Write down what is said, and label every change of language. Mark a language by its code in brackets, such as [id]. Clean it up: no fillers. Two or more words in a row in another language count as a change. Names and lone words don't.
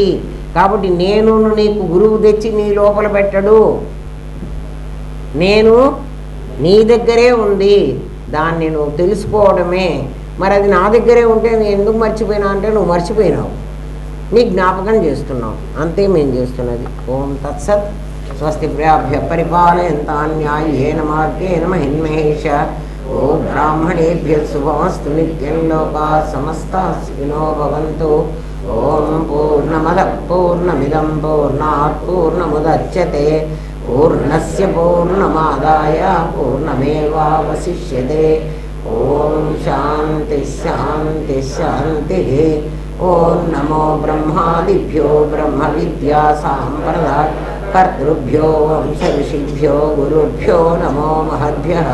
[te] కాబట్టి నేను నీకు గురువు తెచ్చి నీ లోపల పెట్టడు, నేను నీ దగ్గరే ఉంది, దాన్ని నువ్వు తెలుసుకోవడమే. మరి అది నా దగ్గరే ఉంటే నేను ఎందుకు మర్చిపోయినా అంటే నువ్వు మర్చిపోయినావు, నీ జ్ఞాపకం చేస్తున్నావు, అంతే మేము చేస్తున్నది. [sa] ఓం తత్సత్. స్వస్తి ప్రజాభ్య పరిపాలయంతాం న్యాయేన మార్గేణ మహిన్మహేష. ఓం బ్రాహ్మణేభ్యః శుభమస్తు నిత్యం. లోకాః సమస్తాః సుఖినో భవంతు. ఓం పూర్ణమదః పూర్ణమిదం పూర్ణాత్ పూర్ణముదచ్యతే పూర్ణస్య పూర్ణమాదాయ పూర్ణమేవావశిష్యతే. ఓం శాంతి శాంతి శాంతి. ఓం నమో బ్రహ్మాదిభ్యో బ్రహ్మ విద్యా సాంప్రదాయ కర్తృభ్యో వంశ ఋషిభ్యో గురుభ్యో నమో మహద్భ్యః.